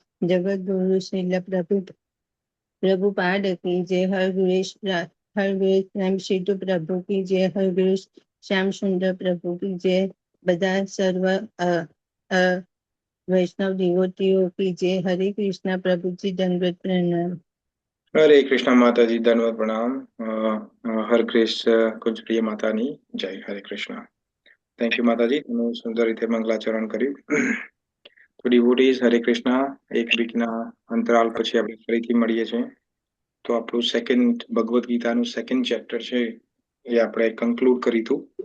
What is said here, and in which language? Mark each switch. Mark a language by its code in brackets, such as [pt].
[hi] जगत गुरु श्रील प्रभुपाद की जय। हर गुरु राम सिद्धू प्रभु की जय। हर गुरु श्याम सुंदर प्रभु की जय। [gu] બધા સર્વ વૈષ્ણવ દેવોટીઓ [hi] की जय। हरे कृष्णा प्रभु जी दंडवत प्रणाम। हरे कृष्ण माता जी धन्यवाद प्रणाम। हर कृष्ण कुंज प्रिय माता नी जय। हरे कृष्ण। [en] thank you [gu] माता जी તમે સુંદર રીતે મંગલાચરણ કર્યું। તો ડિવોટીઝ હરે કૃષ્ણ। એક વીકના અંતરાલ પછી આપણે ફરીથી મળીએ છીએ। તો આપણું સેકન્ડ ભગવદ્ ગીતાનું સેકન્ડ ચેપ્ટર છે એ આપણે કન્ક્લુડ કર્યું।